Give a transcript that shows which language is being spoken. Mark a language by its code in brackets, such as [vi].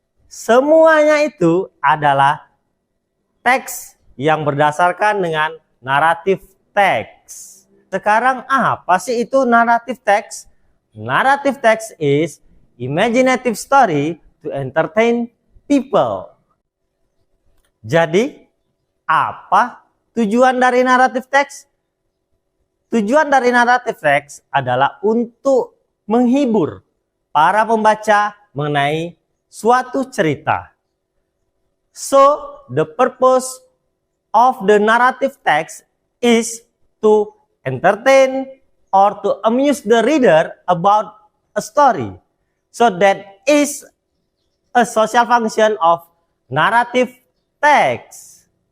[id] Semuanya itu adalah teks yang berdasarkan dengan naratif teks. Sekarang apa sih itu naratif teks? [en] Naratif teks is imaginative story to entertain people. [id] Jadi, apa tujuan dari naratif teks? Tujuan dari naratif teks adalah untuk menghibur para pembaca mengenai suatu cerita. [en] So, the purpose of the narrative text is to entertain or to amuse the reader about a story. So, that is a social function of narrative text.